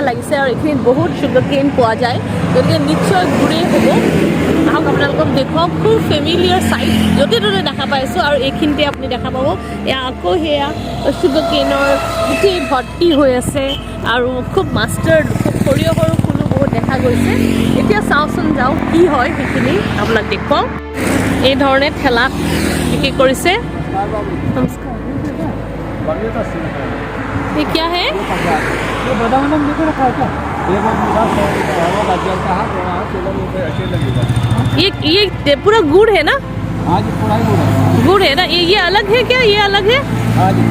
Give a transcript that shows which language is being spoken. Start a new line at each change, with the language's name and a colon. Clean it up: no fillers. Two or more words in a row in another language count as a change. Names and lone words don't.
Assamese: লাগিছে আৰু এইখিনিত বহুত
English: sugar cane
Assamese: পোৱা যায় গতিকে নিশ্চয় গুৰেই হ'ব আহক আপোনালোকক দেখুৱাওক খুব
English: familiar sight
Assamese: য'তে ত'তে দেখা পাইছোঁ আৰু এইখিনিতে আপুনি দেখা পাব এয়া আকৌ সেয়া
English: sugar caneৰ
Assamese: গোটেই ভৰ্তি হৈ আছে আৰু খুব মাষ্টাৰ্ড খুব সৰিয়হৰো ফুলো বহুত দেখা গৈছে এতিয়া চাওঁচোন যাওঁ কি হয় সেইখিনি আপোনাক দেখুৱাওঁ এই ধৰণে ঠেলা বিক্ৰী কৰিছে নমস্কাৰ
Hindi: ये क्या है ये बादाम देखो रखा है क्या ये गाजर का हाथ वहाँ 16 रुपये अच्छे लगेगा ये पूरा गुड़ है ना हाँ जी पूरा गुड़ है ना ये अलग है क्या ये अलग है हाँ जी